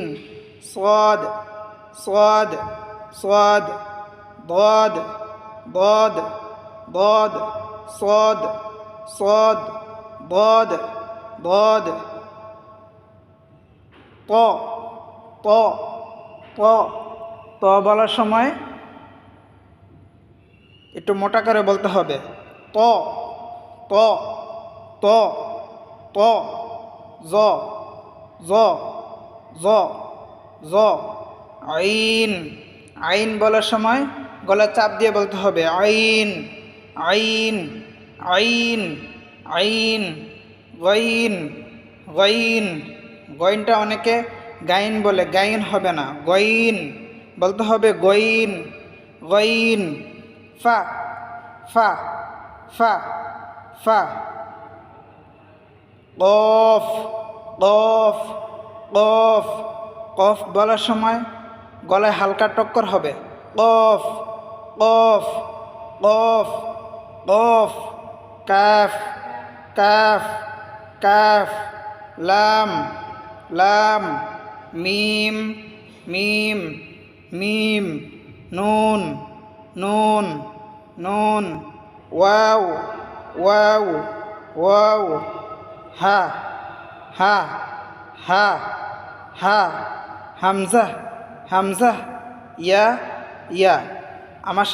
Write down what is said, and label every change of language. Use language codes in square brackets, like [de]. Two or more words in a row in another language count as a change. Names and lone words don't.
[ar] صاد صاد صاد ضاد ضاد ضاد صاد صاد ضاد ضاد ط ط ط। [bn] ত বলার সময় একটু মোটা করে বলতে হবে, [ar] ت ت ت ت. ج ج ج ج. عين عين [bn] বলার সময় গলা চাপ দিয়ে বলতে হবে, [ar] عين عين عين عين. غين غين, [bn] গইনটা অনেকে গাইন বলে, গাইন হবে না, গইন বলতে হবে, [ar] غين غين فا فا فا فا قاف قاف قاف قاف [bn] বলার সময় গলায় হালকা টক্কর হবে [ar] قاف قاف قاف قاف كاف كاف كاف لام لام ميم ميم ميم نون نون نون واو واو واو ها ها ها ها همزة همزة يا يا [bn] আমার